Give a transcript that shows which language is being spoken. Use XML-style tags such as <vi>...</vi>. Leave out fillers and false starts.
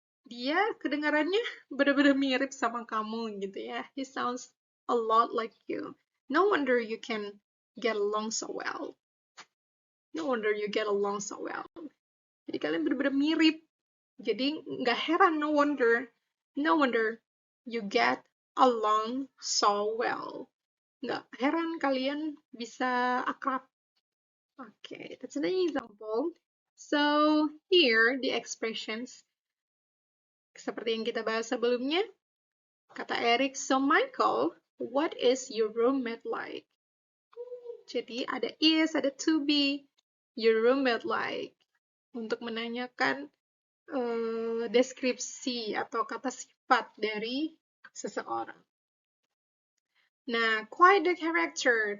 <id>Dia kedengarannya benar-benar mirip sama kamu gitu ya.</id> <en>He sounds a lot like you. No wonder you can get along so well. No wonder you get along so well.</en> <id>Jadi kalian benar-benar mirip. Jadi nggak heran,</id> <en>no wonder you get along so well.</en> <id>Nggak heran kalian bisa akrab.</id> <en>Okay, that's an example. So here the expressions</en> <id>seperti yang kita bahas sebelumnya. Kata Eric,</id> <en>so Michael, what is your roommate like?</en> <id>Jadi ada is, ada to be,</id> <en>your roommate like.</en> <id>Untuk menanyakan deskripsi atau kata sifat dari seseorang.</id> <en>Nah, quite the character.</en>